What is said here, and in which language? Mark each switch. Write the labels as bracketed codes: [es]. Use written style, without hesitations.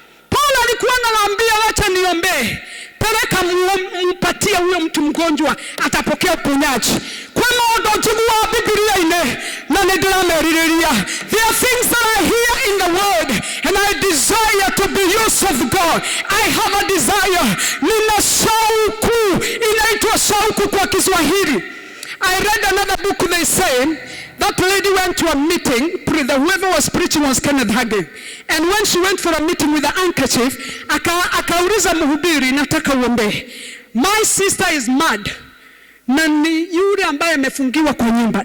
[sw] Paul alikuwa anawaambia wacha niombe. Peleka mpatie huyo mtu mgonjwa atapokea uponyaji. Kwa maana jibu wa Biblia ine na nidirameririria. [en] There are things that I hear in the word and I desire to be used of God. I have a desire. [sw] Nina shauku. Inaitwa shauku kwa Kiswahili. [en] I read another book, they say that lady went to a meeting. Whoever was preaching was Kenneth Hagin. And when she went for a meeting with a handkerchief, [sw] akauliza mhubiri, nataka uombe. [en] My sister is mad. [sw] Na ni yule ambaye amefungiwa kwa nyumba.